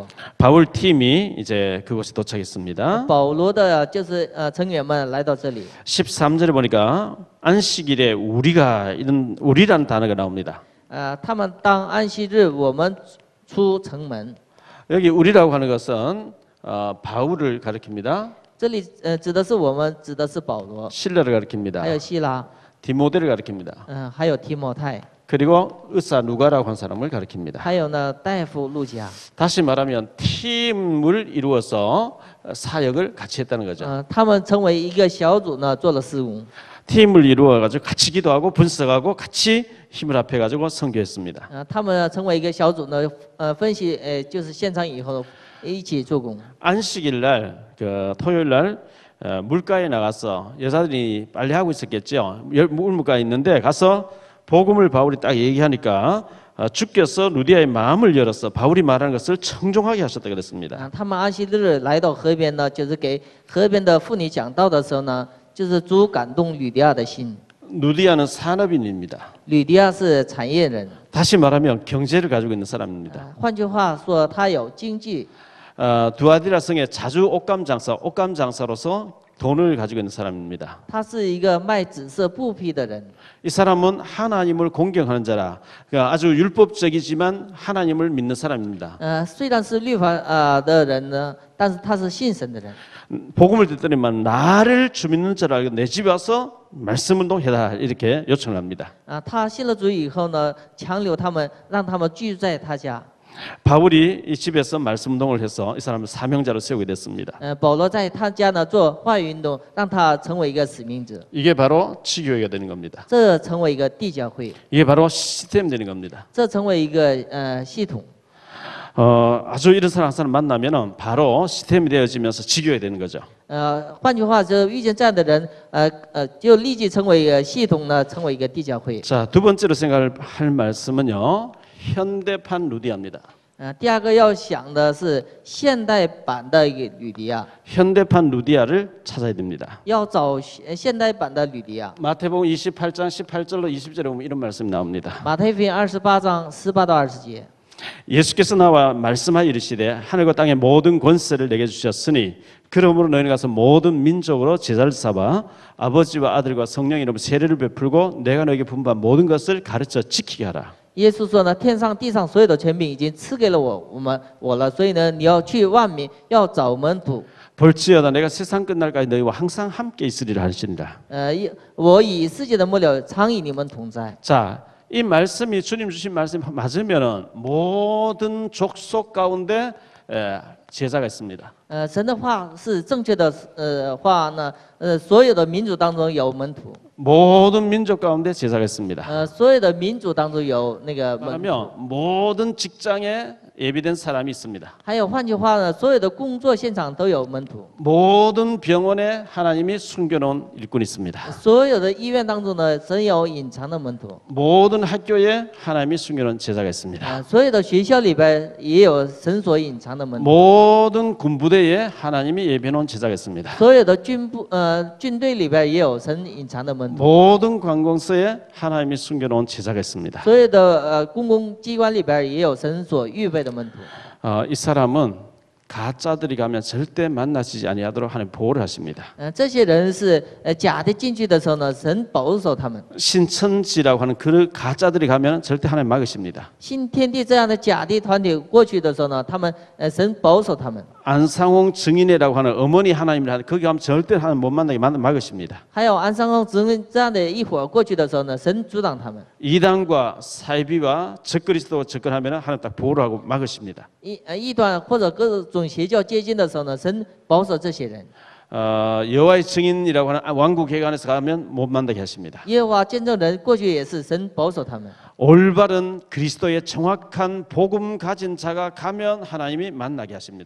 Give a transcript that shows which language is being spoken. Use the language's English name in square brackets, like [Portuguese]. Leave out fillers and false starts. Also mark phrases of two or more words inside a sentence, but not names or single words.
[Korean] 바울 팀이 이제 그곳에 도착했습니다. [Chinese] 保罗的就是成员们来到这里。 [Korean] 13절에 보니까 안식일에 우리라는 단어가 나옵니다. [Chinese] 他们当安息日，我们出城门。 [Korean] 여기 우리라고 하는 것은 바울을 가리킵니다. [Chinese] 这里指的是我们，指的是保罗， [Korean] 실라를 [Chinese] 还 [Korean] 가리킵니다. [Chinese] 有希拉， [Korean] 디모데를 가리킵니다. [Chinese] 还有提摩太， [Korean] 그리고 의사 누가라고 하는 사람을 가리킵니다. [Chinese] 还有呢大夫路加。 [Korean] 다시 말하면 팀을 이루어서 사역을 같이 했다는 거죠. [Chinese] 他们成为一个小组呢，做了事工。 [Korean] 팀을 이루어 가지고 같이 기도하고 분석하고 같이 힘을 합해 가지고 선교했습니다. [Chinese] 他们成为一个小组呢，分析就是现场以后一起做工。 [Korean] 안식일 날, 토요일 날 물가에 나가서 여자들이 빨래하고 있었겠죠. 물가에 있는데 가서 복음을 바울이 딱 얘기하니까 주께서 루디아의 마음을 열어서 바울이 말하는 것을 청종하게 하셨다 그랬습니다. [Chinese] 他们安息日来到河边呢，就是给河边的妇女讲道的时候呢，就是主感动吕迪亚的心。 [Korean] 루디아는 산업인입니다. [Chinese] 吕迪亚是产业人， [Korean] 다시 말하면 경제를 가지고 있는 사람입니다. [Chinese] 换句话说，他有经济。 [Korean] 두아디라 성에 자주 옷감 장사로서 돈을 가지고 있는 사람입니다. [Chinese] 他是一个卖紫色布匹的人。 [Korean] 이 사람은 하나님을 공경하는 자라, 그러니까 아주 율법적이지만 하나님을 믿는 사람입니다. [Chinese] 虽然是律法的人呢，但是他是信神的人。 [Korean] 복음을 듣더니만 나를 주 믿는 자라 알고 내 집에 와서 말씀 운동해라 이렇게 요청을 합니다. [Chinese] 他信了主以后呢，强留他们，让他们居住在他家。 [Korean] 바울이 이 집에서 말씀 운동을 해서 이 사람을 사명자로 세우게 됐습니다. [Chinese] 保罗在他家呢做话语运动，让他成为一个使命者， [Korean] 이게 바로 치교회가 되는 겁니다. [Chinese] 这成为一个地教会， [Korean] 이게 바로 시스템 되는 겁니다. [Chinese] 这成为一个系统。 [Korean] 아주 이런 사람 한 사람 만나면은 바로 시스템이 되어지면서 지교회 되는 거죠. [Chinese] 换句话说，遇见这样的人，就立即成为一个系统呢，成为一个地教会。 [Korean] 자, 두 번째로 생각할 말씀은요. 현대판 루디아입니다. [Chinese] 第二个要想的是现代版的一个吕迪亚， [Korean] 현대판 루디아를 찾아야 됩니다. [Chinese] 要找现代版的吕迪亚。 [Korean] 마태복음 28장 18절로 20절에 보면 이런 말씀이 나옵니다. [Chinese] 马太福音28章18到20节。 [Korean] 예수께서 나와 말씀하여 이르시되 하늘과 땅의 모든 권세를 내게 주셨으니 그러므로 너희는 가서 모든 민족으로 제자를 삼아 아버지와 아들과 성령 이름으로 세례를 베풀고 내가 너에게 분부한 모든 것을 가르쳐 지키게 하라. [Chinese] 耶稣说呢，天上地上所有的权柄已经赐给了我了，所以呢，你要去万民，要找门徒。 [Korean] 볼지어다 내가 세상 끝날까지 너희와 항상 함께 있으리라 하시니라. [Chinese] 我以世界的末了常与你们同在。 [Korean] 자, 이 말씀이 주님 주신 말씀이 맞으면은 모든 족속 가운데 제자가 있습니다. [Chinese] 神的话是正确的话呢，所有的民族当中有门徒， [Korean] 모든 민족 가운데 제자가 있습니다. [Chinese] 所有的民族当中有那个门徒。 [Korean] 말하면 모든 직장에 예비된 사람이 있습니다. [Chinese] 还有换句话呢，所有的工作现场都有门徒， [Korean] 모든 병원에 하나님이 숨겨놓은 일꾼이 있습니다. [Chinese] 所有的医院当中呢，神有隐藏的门徒， [Korean] 모든 학교에 하나님이 숨겨놓은 제자가 있습니다. [Chinese] 所有的学校里边也有神所隐藏的门徒， [Korean] 모든 군부대에 하나님이 예비해놓은 제자가 있습니다. [Chinese] 所有的军队里边也有神隐藏的门徒， [Korean] 모든 관공서에 하나님이 숨겨놓은 제자가 있습니다. [Chinese] 所有的公共机关里边也有神所预备的门徒。 [Korean] 이 사람은 가짜들이 가면 절대 만나시지 아니하도록 하나님 보호를 하십니다. [Chinese] 这些人是假的进去的时候呢，神保守他们。 [Korean] 신천지라고 하는 그 가짜들이 가면 절대 하나님 막으십니다. [Chinese] 新天地这样的假的团体过去的时候呢，他们神保守他们。 [Korean] 안상홍 증인회라고 하는 어머니 하나님을 하는 거기 가면 절대 하나님 못 만나게 막으십니다. [Chinese] 还有安商公职这样的一伙过去的时候呢，神阻挡他们。 [Korean] 이단과 사이비와 적그리스도 접근하면 하나님 딱 보호를 하고 막으십니다. [Chinese] 异端或者各种邪教接近的时候呢，神保守这些人。 [Korean] 여호와의 증인이라고 하는 왕국회관에서 가면 못 만나게 하십니다. [Chinese] 耶和华见证人过去也是神保守他们。 [Korean] 올바른 그리스도의 정확한 복음 가진 자가 가면 하나님이 만나게 하십니다.